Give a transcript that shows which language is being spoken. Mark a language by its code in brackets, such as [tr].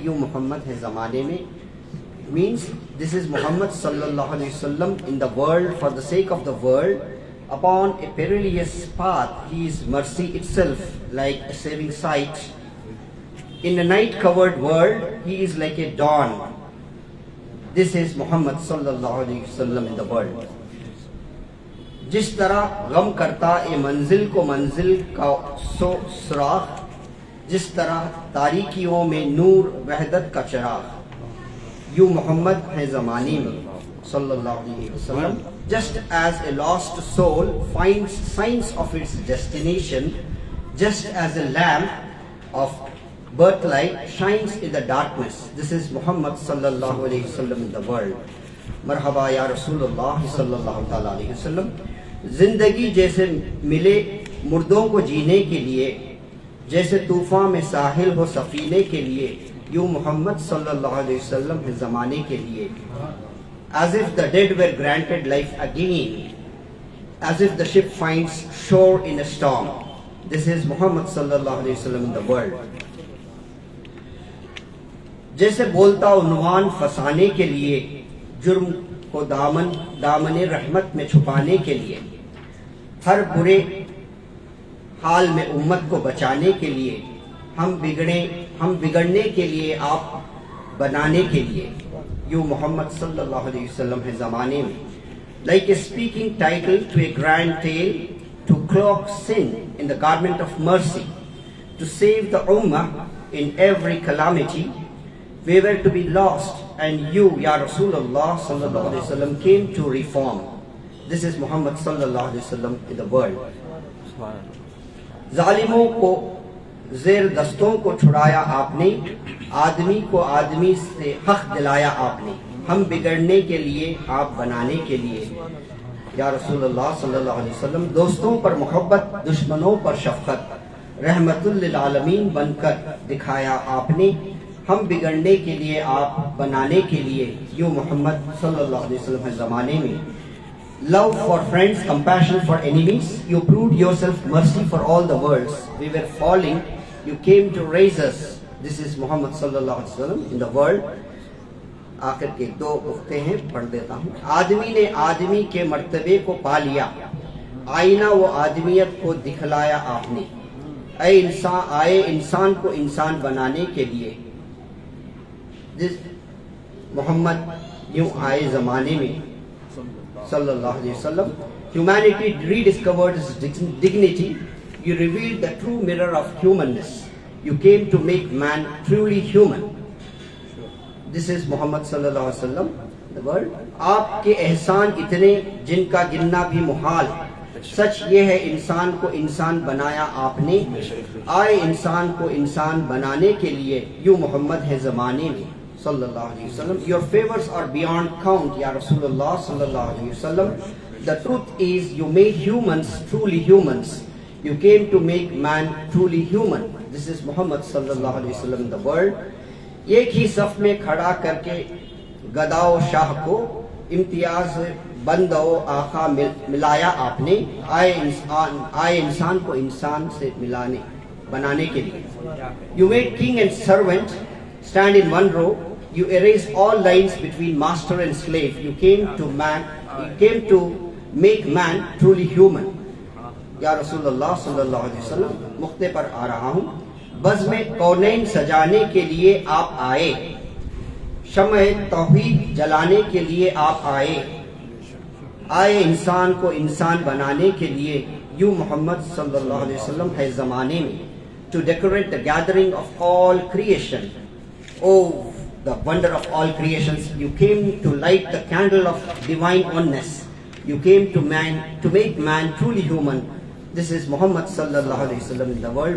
[ur] یوں محمد ہے زمانے میں [en] means this is Muhammad sallallahu alaihi wasallam in the world for the sake of the world. Upon a perilous path, he is mercy itself, like a saving sight. In a night-covered world, he is like a dawn. This is Muhammad sallallahu alaihi wasallam in the world. [ur] جس طرح غم کرتا اے منزل کو منزل کا سراغ، جس طرح تاریکیوں میں نور وحدت کا چراغ. یوں محمد ہے زمانے میں صلی اللہ علیہ وسلم. [en] Just as a lost soul finds signs of its destination, just as a lamp of birthlight shines in the darkness, this is Muhammad sallallahu alayhi wasallam in the world. Marhaba ya Rasulullah sallallahu ta'ala alayhi wasallam. [ur] زندگی جیسے ملے مردوں کو جینے کے لیے، جیسے طوفان میں ساحل ہو سفینے کے لیے. یوں محمد صلی اللہ علیہ وسلم ہے زمانے کے لیے. [en] As if the dead were granted life again, as if the ship finds shore in a storm. This is Muhammad sallallahu alaihi wasallam in the world. [ur] جیسے بولتا عنوان فسانے کے لیے، جرم کو دامن رحمت میں چھپانے کے لیے، ہر برے حال میں امت کو بچانے کے لیے، ہم بگڑنے کے لیے آپ بنانے کے لیے. یوں محمد صلی اللہ علیہ وسلم ہے زمانے میں. [en] Like a speaking title to a grand tale, to cloak sin in the garment of mercy, to save the ummah in every calamity. We were to be lost and you, Ya Rasulullah sallallahu alaihi wasallam, came to reform. This is Muhammad sallallahu alaihi wasallam in the world. [ur] ظالموں کو زیر دستوں کو چھڑایا آپ نے, آدمی کو آدمی سے حق دلایا آپ نے, ہم بگڑنے کے لیے آپ بنانے کے لیے. یا رسول اللہ صلی اللہ علیہ وسلم, دوستوں پر محبت, دشمنوں پر شفقت, رحمت للعالمین بن کر دکھایا آپ نے, ہم بگڑنے کے لیے آپ بنانے کے لیے. یوں محمد صلی اللہ علیہ وسلم کے زمانے میں [en] love for friends, compassion for enemies, you proved yourself mercy for all the worlds. We were falling, you came to raise us. This is Muhammad sallallahu alaihi wasallam in the world. [ur] آخر کے دو نقطے ہیں, پڑھ دیتا ہوں. آدمی نے آدمی کے مرتبے کو پا لیا, آئینہ وہ آدمیت کو دکھلایا آپ نے. اے انسان, آئے انسان کو انسان بنانے کے لیے. جس محمد یوں آئے زمانے میں صلی اللہ علیہ وسلم. [en] Humanity rediscovered its dignity. You revealed the true mirror of humanness. You came to make man truly human. This is Muhammad sallallahu alaihi wasallam, the world. [ur] آپ کے احسان اتنے جن کا گننا بھی محال, سچ یہ ہے انسان کو انسان بنایا آپ نے. آئے انسان کو انسان بنانے کے لیے, یوں محمد ہے زمانے میں صلی اللہ علیہ وسلم. [en] Your favors are beyond count, Ya Rasulullah sallallahu alaihi wasallam. The truth is you made humans truly humans. You came to make man truly human. This is Muhammad sallallahu alaihi wasallam in the world. [ur] ایک ہی صف میں کھڑا کر کے گدا و شاہ کو امتیاز بند و آقا ملایا آپ نے. آئے انسان کو انسان سے ملانے بنانے کے لیے. [en] You made king and servant stand in one row. You erased all lines between master and slave. You came to make man truly human. [ur] یا رسول اللہ صلی اللہ علیہ وسلم, مختے پر آ رہا ہوں. بزم کونین سجانے کے لیے آپ آئے, شمع توحید جلانے کے لیے آپ آئے. آئے انسان کو انسان بنانے کے لیے, یوں محمد صلی اللہ علیہ وسلم ہے زمانے میں. [en] To decorate the gathering of all creation. Oh, the wonder of all creations. You came to light the candle of divine oneness. You came to make man truly human. This is Muhammad sallallahu alaihi wasallam in the world.